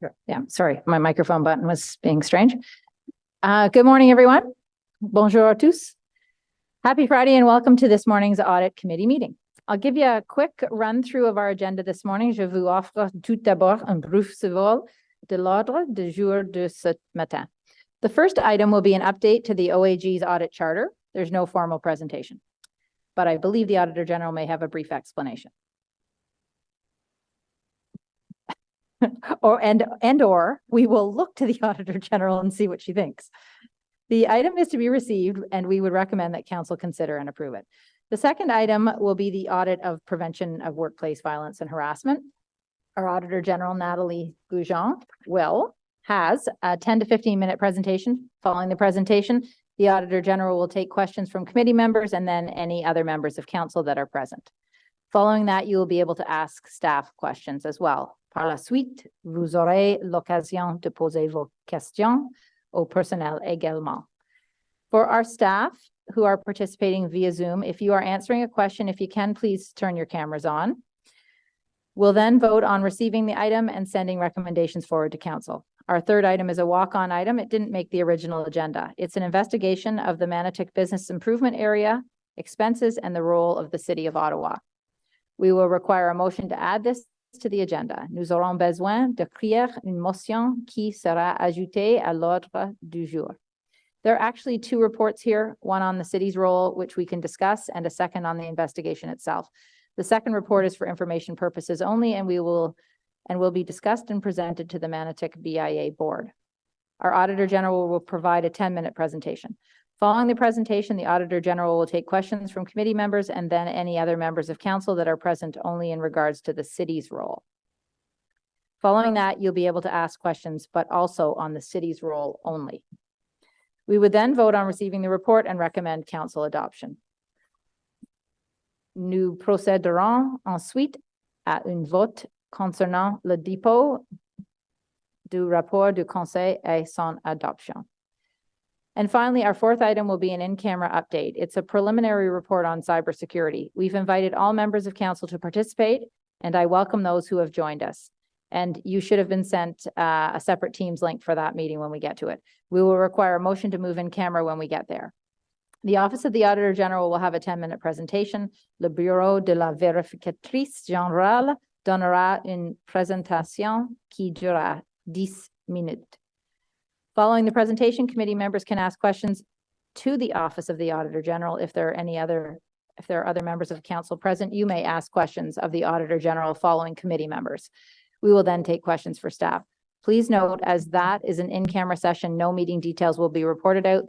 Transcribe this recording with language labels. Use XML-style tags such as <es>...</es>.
<en>Yeah, sorry, my microphone button was being strange. Good morning, everyone.</en> <fr>Bonjour à tous.</fr> <en>Happy Friday and welcome to this morning's Audit Committee meeting. I'll give you a quick run through of our agenda this morning.</en> <fr>Je vous offre tout d'abord un bref survol de l'ordre du jour de ce matin.</fr> <en>The first item will be an update to the OAG's audit charter. There's no formal presentation, but I believe the Auditor General may have a brief explanation. or we will look to the Auditor General and see what she thinks. The item is to be received, and we would recommend that Council consider and approve it. The second item will be the audit of prevention of workplace violence and harassment. Our Auditor General, Nathalie Goujon, has a 10 to 15-minute presentation. Following the presentation, the Auditor General will take questions from committee members and then any other members of Council that are present. Following that, you will be able to ask staff questions as well.</en> <fr>Par la suite, vous aurez l'occasion de poser vos questions au personnel également.</fr> <en>For our staff who are participating via Zoom, if you are answering a question, if you can, please turn your cameras on. We'll then vote on receiving the item and sending recommendations forward to Council. Our third item is a walk-on item. It didn't make the original agenda. It's an investigation of the Manotick Business Improvement Area, expenses, and the role of the City of Ottawa. We will require a motion to add this to the agenda.</en> <fr>Nous aurons besoin d'écrire une motion qui sera ajoutée à l'ordre du jour.</fr> <en>There are actually two reports here, one on the city's role, which we can discuss, and a second on the investigation itself. The second report is for information purposes only, and will be discussed and presented to the Manotick BIA board. Our Auditor General will provide a 10-minute presentation. Following the presentation, the Auditor General will take questions from committee members and then any other members of Council that are present only in regards to the city's role. Following that, you'll be able to ask questions, but also on the city's role only. We would then vote on receiving the report and recommend Council adoption.</en> <fr>Nous procéderons ensuite à un vote concernant le dépôt du rapport du Conseil et son adoption.</fr> <en>And finally, our fourth item will be an in-camera update. It's a preliminary report on cybersecurity. We've invited all members of Council to participate, and I welcome those who have joined us. And you should have been sent a separate Teams link for that meeting when we get to it. We will require a motion to move in camera when we get there. The Office of the Auditor General will have a 10-minute presentation.</en> <fr>Le Bureau de la Vérificatrice Générale donnera une présentation qui durera 10 minutes.</fr> <en>Following the presentation, committee members can ask questions to the Office of the Auditor General. If there are other members of Council present, you may ask questions of the Auditor General following committee members. We will then take questions for staff. Please note, as that is an in-camera session, no meeting details will be reported out.</en>